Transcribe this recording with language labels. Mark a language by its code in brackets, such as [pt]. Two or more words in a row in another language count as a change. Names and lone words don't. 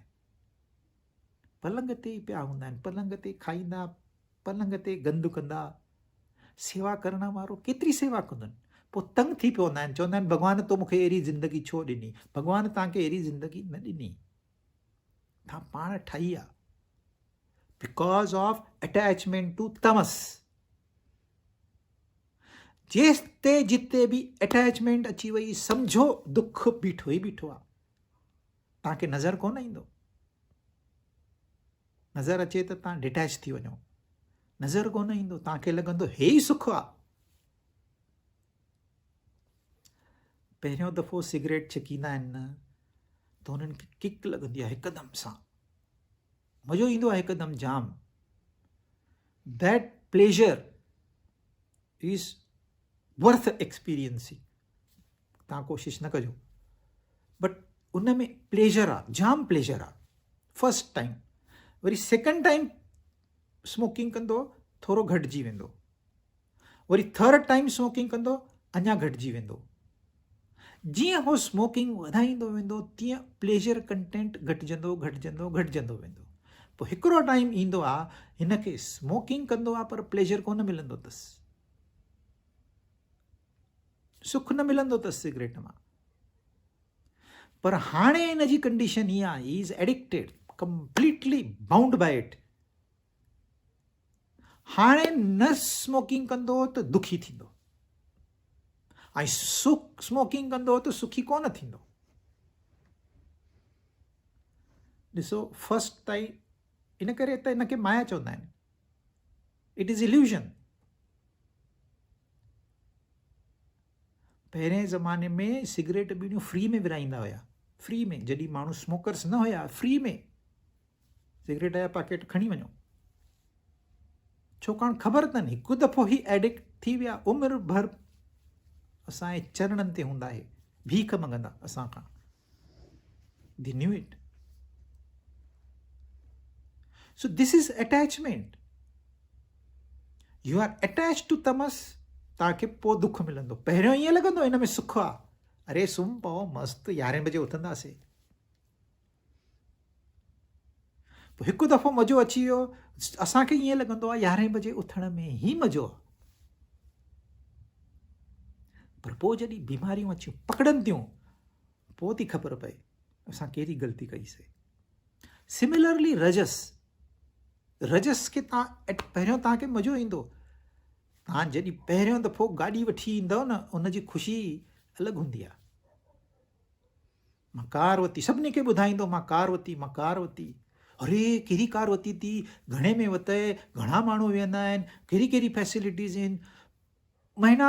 [sd] पलंग ते ई पिया हूंदा आहिनि, पलंग ते खाईंदा, पलंग ते गंदु कंदा। सेवा करण वारो केतिरी सेवा कंदुनि। पोइ तंग थी पवंदा आहिनि, चवंदा आहिनि भॻवान तो मूंखे अहिड़ी ज़िंदगी छो ॾिनी? भॻवान तव्हांखे अहिड़ी ज़िंदगी न ॾिनी, तव्हां पाण ठाही आहे, [en] because of attachment to tamas. [sd] जेसि ते जिते बि अटैचमेंट अची वई, सम्झो दुख बीठो ई बीठो आहे। तव्हांखे नज़र कोन ईंदो। नज़र अचे त तव्हां डिटैच थी वञो, नज़र कोन ईंदो, तव्हांखे लॻंदो हे ई सुख आहे। पहिरियों दफ़ो सिगरेट छिकींदा आहिनि न, त हुननि खे किक लॻंदी आहे हिकदमि सां, मज़ो ईंदो आहे हिकदमि जाम। [en] That pleasure is worth experiencing. [sd] तव्हां कोशिशि न कजो, बट उन में प्लेजर आहे, जाम प्लेजर आहे [en] first time. [sd] वरी [en] second time smoking [sd] कंदो थोरो घटिजी वेंदो, वरी [en] third time smoking [sd] कंदो अञा घटिजी वेंदो। जीअं उहो स्मोकिंग वधाईंदो वेंदो तीअं [en] pleasure content [sd] घटिजंदो घटिजंदो घटिजंदो वेंदो। पोइ हिकिड़ो टाइम ईंदो आहे हिनखे स्मोकिंग कंदो आहे पर प्लेजर कोन मिलंदो अथसि, सुख न मिलंदो अथसि सिगरेट मां। पर हाणे हिनजी कंडीशन हीअ आहे, [en] he is addicted, completely bound by it. [sd] हाणे न स्मोकिंग कंदो त दुखी थींदो, ऐं स्मोकिंग कंदो त सुखी कोन थींदो। ॾिसो फर्स्ट ताईं, इन करे त हिनखे माया चवंदा आहिनि, [en] it is illusion. [sd] पहिरें ज़माने में सिगरेट बीड़ियूं फ्री में विराईंदा हुया, फ्री में, जॾहिं माण्हू स्मोकर्स न हुया, फ्री में सिगरेट जा पैकेट खणी वञो। छाकाणि ख़बर अथनि हिकु दफ़ो ई एडिक्ट थी विया, उमिरि भर असांजे चरणनि ते हूंदा आहे, भीख मंगंदा असां खां। [en] They knew it. So this is attachment. you are attach to tamas. [sd] तव्हांखे पोइ दुख मिलंदो। पहिरियों ईअं लॻंदो हिन में सुख आहे, अरे सुम्ही पओ मस्तु, 11 बजे उथंदासीं। पोइ हिकु दफ़ो मज़ो अची वियो, असांखे ईअं लॻंदो आहे 11 बजे उथण में ई मज़ो आहे। पर पोइ जॾहिं बीमारियूं अचियूं पकड़नि थियूं, पोइ थी ख़बर पए असां कहिड़ी ग़लती कईसीं। सिमिलरली रजस, रजस खे तव्हां पहिरियों तव्हांखे मज़ो ईंदो। तव्हां जॾहिं पहिरियों दफ़ो गाॾी वठी ईंदव न, उनजी ख़ुशी अलॻि हूंदी आहे। मां कार वरिती, सभिनी खे ॿुधाईंदो मां कार वरिती, मां कार वरिती। अरे कहिड़ी कार वरिती थी, घणे में वरितई, घणा माण्हू वेहंदा आहिनि, कहिड़ी कहिड़ी फैसिलिटीज़ आहिनि।